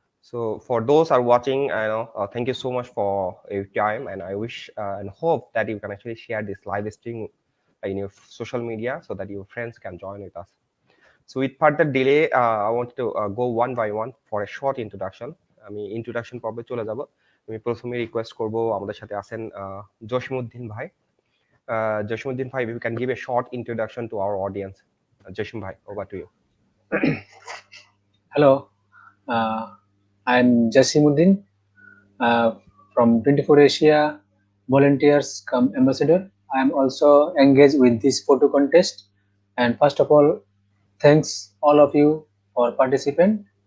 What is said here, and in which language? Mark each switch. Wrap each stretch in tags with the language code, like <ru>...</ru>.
<en>So for those are watching, thank you so much for your time, and I wish and hope that you can actually share this live stream in your social media so that your friends can join with us. So with further delay, I want to go one by one for a short introduction.</en> <bn>আমি introduction পর্বে চলে যাব। আমি প্রথমে request করব আমাদের সাথে আছেন জসিমউদ্দিন ভাই।</bn> <en>Jashmuddin bhai, if you can give a short introduction to our audience. Jashim bhai, over to you. Hello, I'm Jasimuddin from 24 Asia Volunteers come Ambassador. I'm also engaged with this photo contest. And first of all, thanks all of you for participant.</en>